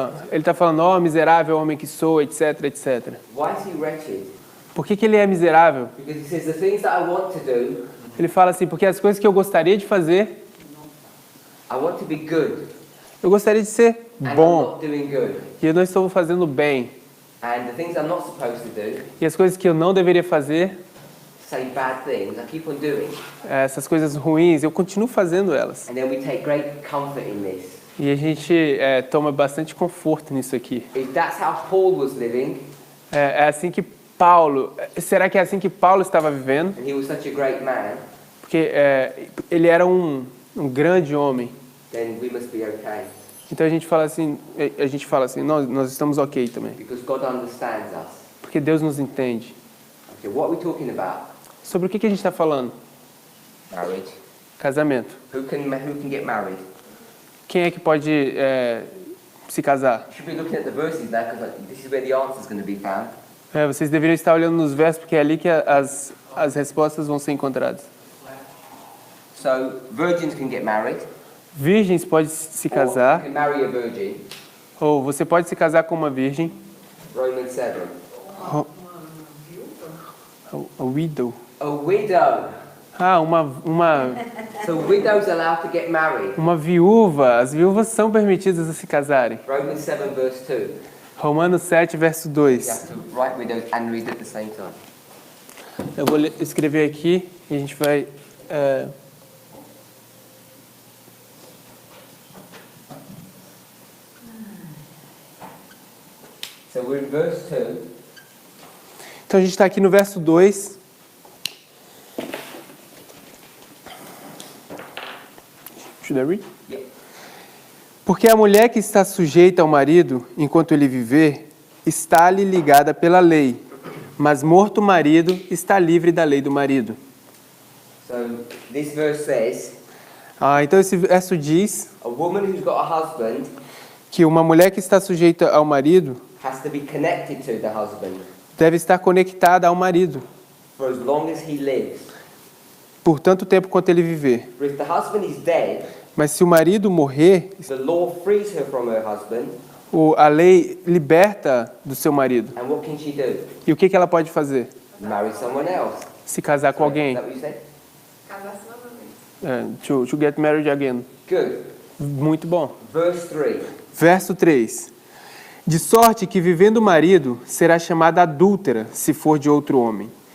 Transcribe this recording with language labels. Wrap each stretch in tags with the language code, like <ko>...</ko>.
<pt>Ele está falando, ó miserável homem que sou, etc, etc.</pt> <en>Why is he wretched?</en> <pt>Por que ele é miserável?</pt> <en>Because he says the things that I want to do,</en> <pt>Ele fala assim, porque as coisas que eu gostaria de fazer,</pt> <en>I want to be good.</en> <pt>eu gostaria de ser</pt> <en>And I'm</en> <pt>bom,</pt> <en>not doing good.</en> <pt>e eu não estou fazendo bem.</pt> <en>And the things I'm not supposed to do,</en> <pt>E as coisas que eu não deveria fazer,</pt> <en>say bad things, I keep on doing.</en> <pt>essas coisas ruins, eu continuo fazendo elas.</pt> <en>And then we take great comfort in this.</en> <pt>E a gente toma bastante conforto nisso aqui.</pt> <en>If that's how Paul was living,</en> <pt>É assim que Paulo... Será que é assim que Paulo estava vivendo?</pt> <en>and he was such a great man,</en> <pt>Porque ele era um grande homem.</pt> <en>then we must be okay.</en> <pt>Então a gente fala assim, nós estamos ok também.</pt> <en>Because God understands us.</en> <pt>Porque Deus nos entende.</pt> <en>Okay, what are we talking about?</en> <pt>Sobre o que a gente está falando?</pt> <en>Marriage.</en> <pt>Casamento.</pt> <en>Who can get married?</en> <pt>Quem é que pode se casar?</pt> <en>You should be looking at the verses now because this is where the answer is going to be found.</en> <pt>Vocês deveriam estar olhando nos versos, porque é ali que as respostas vão ser encontradas.</pt> <en>So virgins can get married.</en> <pt>Virgens podem se</pt> <en>Or you</en> <pt>casar,</pt> <en>can marry a virgin.</en> <pt>ou você pode se casar com uma virgem.</pt> <en>Romans 7. A widow. A widow.</en> <pt>Uma</pt> <en>So widows are allowed to get married.</en> <pt>viúva. As viúvas são permitidas a se casarem.</pt> <en>Romans 7 verse 2.</en> <pt>Romanos 7, verso</pt> <en>You</en> <pt>2.</pt> <en>have to write widows and read at the same time.</en> <pt>Eu vou escrever aqui e a gente vai...</pt> <en>So we're in verse 2.</en> <pt>Então a gente está aqui no verso 2.</pt> <en>Should I read? Yeah.</en> <pt>Porque a mulher que está sujeita ao marido enquanto ele viver, está-lhe ligada pela lei, mas morto o marido, está livre da lei do marido.</pt> <en>So this verse says,</en> <pt>Então esse verso diz</pt> <en>a woman who's got a husband</en> <pt>que uma mulher que está sujeita ao marido</pt> <en>has to be connected to the husband</en> <pt>deve estar conectada ao marido</pt> <en>for as long as he lives.</en> <pt>por tanto tempo quanto ele viver.</pt> <en>But if the husband is dead,</en> <pt>Mas se o marido morrer,</pt> <en>the law frees her from her husband,</en> <pt>a lei liberta do seu marido.</pt> <en>and what can she do?</en> <pt>E o que ela pode fazer?</pt> <en>Marry someone else.</en> <pt>Se casar com</pt> <en>Is</en> <pt>alguém.</pt> <en>that what you said? To get married again. Good.</en> <pt>Muito bom.</pt> <en>Verse 3.</en> <pt>Verso 3. De sorte que vivendo o marido, será chamada adúltera, se for de outro homem.</pt>